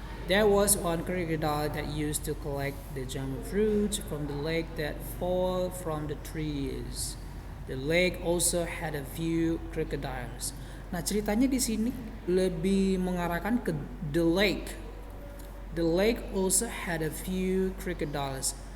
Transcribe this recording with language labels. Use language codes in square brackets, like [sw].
[en] There was one crocodile that used to collect the jamun fruits from the lake that fall from the trees. The lake also had a few crocodiles. [id] Nah, ceritanya di sini lebih mengarahkan ke [en] the lake. The lake also had a few crocodiles.